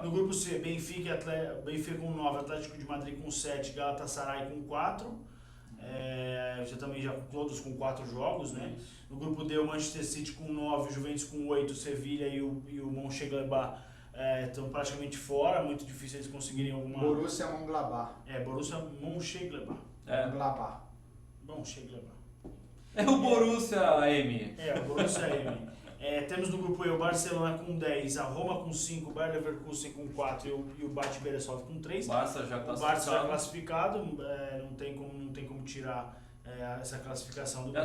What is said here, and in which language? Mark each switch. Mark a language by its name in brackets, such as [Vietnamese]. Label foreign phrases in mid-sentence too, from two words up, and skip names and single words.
[Portuguese] No grupo C, Benfica com 9, Atlético de Madrid com 7, Galatasaray com 4. Já todos com 4 jogos, né? No grupo D, o Manchester City com 9, Juventus com 8, Sevilha e o Mönchengladbach estão praticamente fora, muito difícil eles conseguirem alguma... Borussia Mönchengladbach. Borussia Mönchengladbach. Mönchengladbach. Mönchengladbach. É o Borussia M. O Borussia M. Temos no grupo E o Barcelona com 10, a Roma com 5, o Bayer Leverkusen com 4 e o Bate Beresov com 3. Barça já O Barça já classificado, não tem como tirar essa classificação do